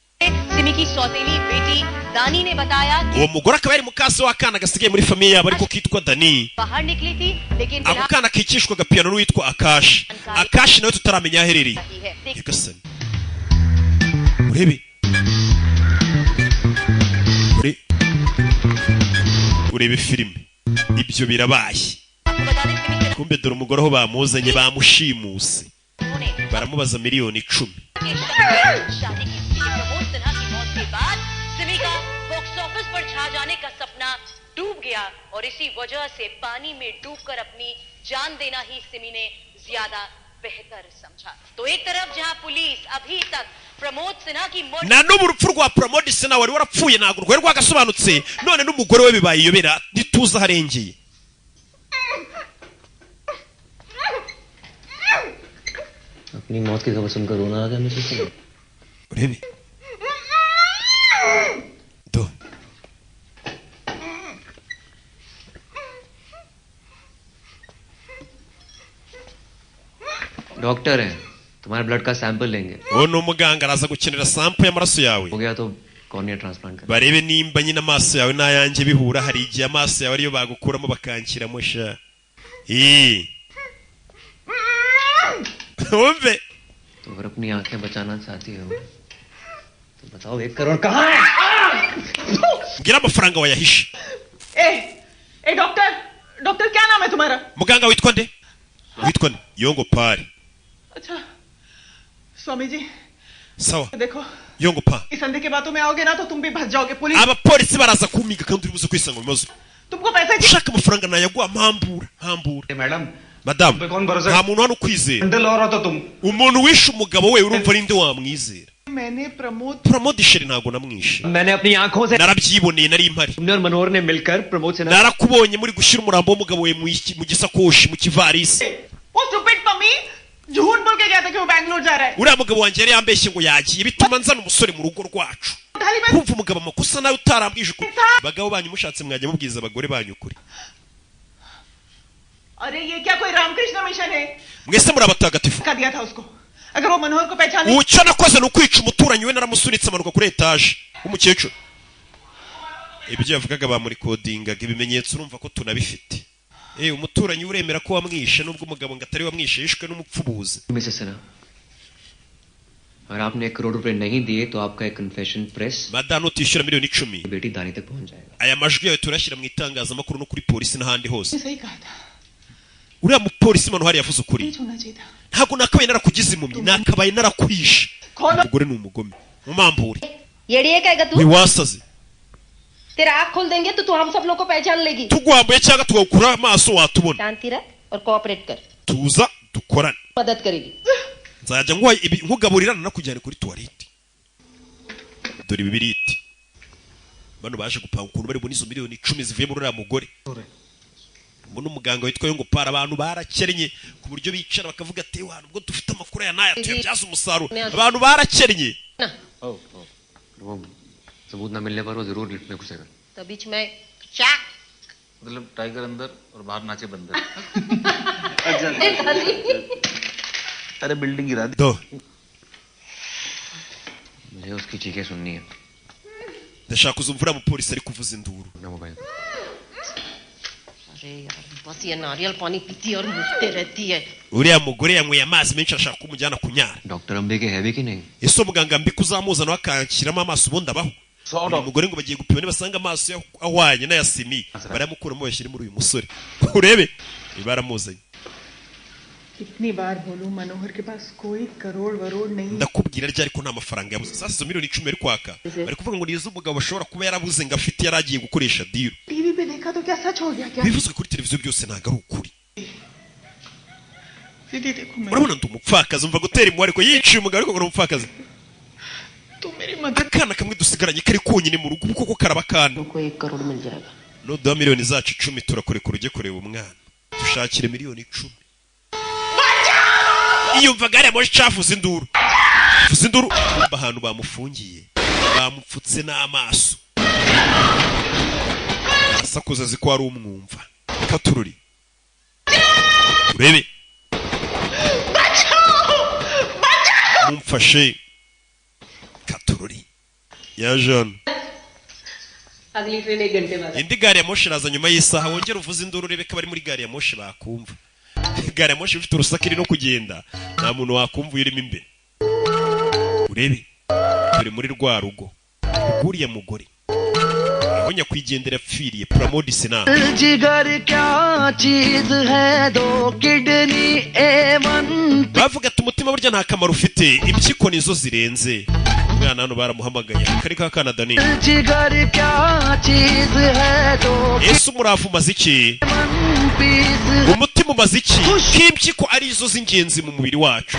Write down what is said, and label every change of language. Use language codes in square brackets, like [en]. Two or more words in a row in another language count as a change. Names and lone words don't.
[rw] uwo mugore akaba yari mukase w'akana gasigaye muri famiye yabo ariko kitwa Dani ako kana kikishwa agapiyano n'uwitwa Akashi nawe tutaramenya aho aherereye yagasani urebe filime ibyo birabaye kumbe dore umugore aho bamuzanye bamushimuse baramubaza miliyoni 10 [hi] डूब गया और इसी वजह से पानी में डूबकर अपनी जान देना ही सिमी ने ज्यादा बेहतर समझा तो एक तरफ जहां पुलिस अभी तक प्रमोद सिन्हा की [rw] na n'ubu urupfu rwa Promote Sina wari warapfuye ntabwo rwari rwagasobanutse none n'umugore we bibaye iyobera ntituza harengeye [hi] अपनी मौत की खबर सुनकर रोना आ गया मुझे [rw] urebe do [hi] डॉक्टर है तुम्हारे ब्लड का सैंपल लेंगे [rw] uwo ni umuganga araza gukenera sample y'amaraso yawe [hi] हो गया तो [en] cornea transplant [hi] कर [rw] barebe nimba nyine amaso yawe n'ayanjye bihura hari igihe amaso yawe ariyo bagukuramo bakanshyiramo sha wumve [hi] तो अगर अपनी आंखें बचाना चाहती हो तो बताओ 1 करोड़ कहाँ है [rw] ngira amafaranga wayahishe [hi] ए डॉक्टर डॉक्टर क्या नाम है तुम्हारा [rw] muganga witwa nde Yongo Pari [hi] अच्छा स्वामी जी [rw] sawa [hi] देखो Yongo Pa इस संधि के बातों में आओगे ना तो तुम भी भज जाओगे पुलिस [rw] abapolisi baraza kumiga kandi uri buze kwisanga mu bibazo [hi] तुमको पैसे [rw] ushaka amafaranga nayaguha mpambura [hi] मैडम [rw] madamu nta muntu hano ukwizera umuntu wishe umugabo we urumva ari nde wamwizera [hi] मैंने [rw] Promote Sheri ntabwo namwishe [hi] मैंने अपनी आंखों से [rw] narabyiboneye nari impari [hi] तुमने और मनोहर ने मिलकर प्रमोद सिन्हा [rw] narakubonye muri gushyira umurambo w'umugabo we mu gisakoshi mu kivarisi [hi] वो stupid मम्मी झूठ बोल के गया था कि वो बैंगलोर जा रहा है [rw] uriya mugabo wanjye yari yambeshye ngo yagiye bituma nzana umusore mu rugo rwacu kumva umugabo amakosa nawe utarambwije ukuri abagabo banyu mushatse mwajya mubwiza abagore banyu ukuri [hi] अरे ये क्या कोई रामकृष्ण मिशन है [rw] mwese muri abatagatifu [hi] का दिया था उसको अगर वो मनोहर को पहचान [rw] icyo nakoze ni ukwica umuturanyi we naramusunitse amanuka kuri etaje w'umukecuru ibyo yavugaga bamurikodingaga ibimenyetso urumva ko tunabifite umuturanyi uremera ko wamwishe nubwo umugabo ngo atari wamwishe yishwe n'umupfubuzi [hi] अगर आपने 1 करोड़ रुपए नहीं दिए तो आपका एक [en] confession press [rw] madame utishyura miliyoni 10 [hi] बेटी दानी तक पहुंच जाएगा [rw] aya majwi yawe turashyira mu itangazamakuru no kuri polisi n'ahandi hose [hi] सही कहा था [rw] uriya mupolisi mano hari yavuze ukuri ntabwo nakabaye narakugize impumyi nakabaye narakwishe umugore ni umugome mumambure [hi] येड़िए कहेगा तू [rw] wiwasaze [hi] तेरा आँख खोल देंगे तो तू हम सब लोग को पहचान लेगी [rw] tugwambuye cyangwa tugakura amaso watubona [hi] शांति रख और कोऑपरेट कर [rw] tuza dukorane [hi] मदद करेगी [rw] nzajya nkugaburirana nakujyana kuri toilette dore bibiriti bano baje gupanga ukuntu bari bunizo miliyoni 10 zivuye muri uriya mugore umuntu umuganga witwa Yongo Para abantu barakennye ku buryo bicara bakavuga ati wa nubwo dufite amakuru ya naya tuyabyaza umusaruro abantu barakennye [hi] सबूत ना मिलने पर वो जरूर लिफ्ट में घुसेगा तो बीच में चाक मतलब टाइगर अंदर और बाहर नाचे बंदर अच्छा अरे बिल्डिंग गिरा दी। दो मुझे उसकी चीखें सुननी है। [rw] ndashaka kuzumva uriya mupolisi ari kuvuza induru. [hi] ना मोबाइल। अरे यार बस ये नारियल पानी पीती है और मुझते रहती है। [rw] uriya mugore yanyweye amazi menshi arashaka kumujyana kunyara. [hi] डॉक्टर अंबे के है भी कि नहीं? [rw] ese umuganga mbi kuzamuzana akanshyiramo amaso ubundi abaho. uyu mugore ngo bagiye gupima nibasanga amaso ahwanye n'aya simi baramukuramo bashyire muri uyu musore urebe baramuzanye. [hi] कितनी बार बोलूं मनोहर के पास कोई करोड़ वरोड़ नहीं। [rw] ndakubwira ryari ko nta mafaranga yabuze. sasa izo miliyoni 10 ari kwaka bari kuvuga ngo nizo umugabo bashobora kuba yarabuze ngo afite yaragiye gukoresha deal. [hi] टीवी पे देखा तो क्या सच हो गया क्या? [rw] bivuzwe kuri televiziyo byose ntago ari ukuri. [hi] दीदी देखो मैं [rw] urabona ndi umupfakazi umva gutera impuhwe ariko yiciye umugabo ariko ngo umupfakazi. [hi] तू मेरी मदद [rw] akana kamwe dusigaranye kari konyine mu rugo kuko karaba kana. [hi] को 1 करोड़ मिल जाएगा। [rw] nuduha miliyoni zacu 10 turakurekura ujye kureba umwana dushakire miliyoni 10. iyumvaga ari amoshi cafuza induru. fuza induru umva ahantu bamufungiye bamupfutse n'amaso asakuza ziko ari umwumva katururi urebe mumfashe katururi ya Jean. [hi] अगली ट्रेन 1 घंटे बाद। [rw] indi gari ya moshi iraza nyuma y'isaha wongera uvuza induru urebe ko bari muri gari ya moshi bakumva. gari ya moshi ifite urusaku iri no kugenda nta muntu wakumva urimo imbere. urebe turi muri rwa rugo uriya mugore aho nyakwigendera apfiriye Pramodisi na [hi] जिगर क्या चीज है दो किडनी A1 [rw] bavuga ati umutima burya nta kamaro ufite impyiko nizo zirenze. umwana hano baramuhamagaye kari ka Canada ni [hi] जिगर क्या चीज है दो [rw] Yesu umuravu maziki umutima umaze iki k'impyiko arizo z'ingenzi mu mubiri wacu.